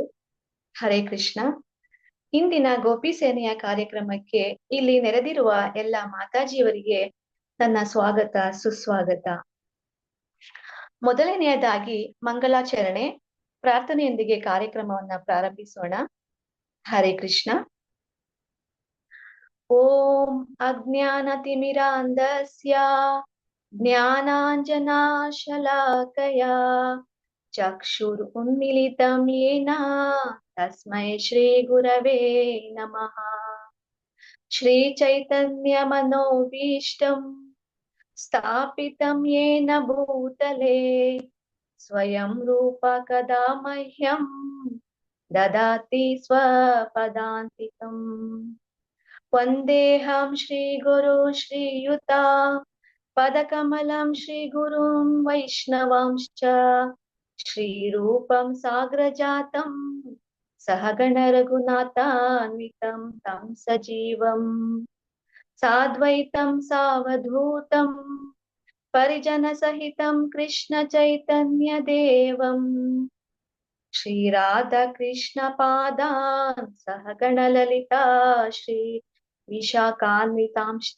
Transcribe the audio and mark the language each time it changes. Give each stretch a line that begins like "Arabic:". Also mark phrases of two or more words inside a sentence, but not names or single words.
Sanskrit: ಹರೇ ಕೃಷ್ಣ.
Kannada: ಇಂದಿನ ಗೋಪಿ ಸೇನೆಯ ಕಾರ್ಯಕ್ರಮಕ್ಕೆ ಇಲ್ಲಿ ನೆರೆದಿರುವ ಎಲ್ಲ ಮಾತಾಜಿಯವರಿಗೆ ನನ್ನ ಸ್ವಾಗತ ಸುಸ್ವಾಗತ. ಮೊದಲನೆಯದಾಗಿ ಮಂಗಲಾಚರಣೆ ಪ್ರಾರ್ಥನೆಯೊಂದಿಗೆ ಕಾರ್ಯಕ್ರಮವನ್ನ ಪ್ರಾರಂಭಿಸೋಣ.
Sanskrit: ಹರೇ ಕೃಷ್ಣ. ಓಂ ಅಜ್ಞಾನತಿಮಿರಾಂಧಸ್ಯ ಜ್ಞಾನಾಂಜನಾಶಲಾಕಯಾ ಚಕ್ಷುರುನ್ಮಿಲಿತಂ ಯೇನ ತಸ್ಮೈ ಶ್ರೀ ಗುರವೇ ನಮಃ. ಶ್ರೀ ಚೈತನ್ಯ ಮನೋಭೀಷ್ಟಂ ಸ್ಥಾಪಿತಂ ಯೇನ ಭೂತಲೆ ಸ್ವಯಂ ರೂಪ ಕದಾ ಮಹ್ಯಂ ದದಾತಿ ಸ್ವಪದಾಂತಿಕಂ. ವಂದೇಹಂ ಶ್ರೀ ಗುರು ಶ್ರೀಯುತ ಪದಕಮಲಂ ಶ್ರೀ ಗುರುಂ ವೈಷ್ಣವಾಂಶ್ಚ ಶ್ರೀರೂಪಂ ಸಾಗ್ರಜಾತಂ ಸಹಗಣ ರಘುನಾಥಾನ್ವಿತಂ ತಂ ಸಜೀವಂ ಸಾದ್ವೈತಂ ಸಾವಧೂತಂ ಪರಿಜನ ಸಹಿತಂ ಕೃಷ್ಣ ಚೈತನ್ಯ ದೇವಂ ಶ್ರೀ ರಾಧಾ ಕೃಷ್ಣ ಪಾದಾನ್ ಸಹಗಣ ಲಲಿತಾ ಶ್ರೀ ವಿಶಾಖಾನ್ವಿತಾಂಶ್ಚ.